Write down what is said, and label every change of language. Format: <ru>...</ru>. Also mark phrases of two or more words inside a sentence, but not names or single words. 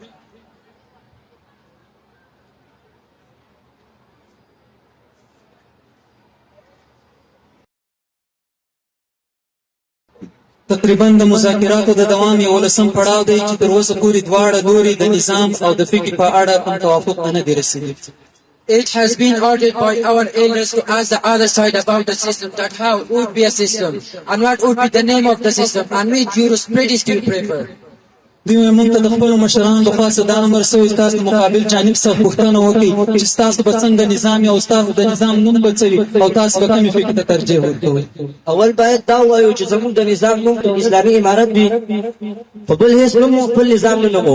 <ps>تقریبا د مذاکراتو د دوام 11م پړاو دی چې تر اوسه پورې دواړه لوري د نظام او د فکر په اړه کوم توافق ته نه دي رسېدلي.</ps> <en>It has been ordered by our elders to ask the other side about the system, that how it would be a system, and what would be the name of the system, and which jurisprudence do you prefer?</en> <ps>دوی وایي موږ ته د خپلو مشرانو لخوا څه دا امر سوی چې تاسو د مقابل جانب څخه پوښتنه وکړئ چې ستاسو به څنګه نظام او ستاسو د نظام نوم به څه وي او تاسو به کومې فکر ته ترجیح ورکوئ. اول باید دا ووایو چې زموږ د نظام نوم اسلامي امارت وي، په بل هېڅ نوم خپل نظام نه نومو.</ps>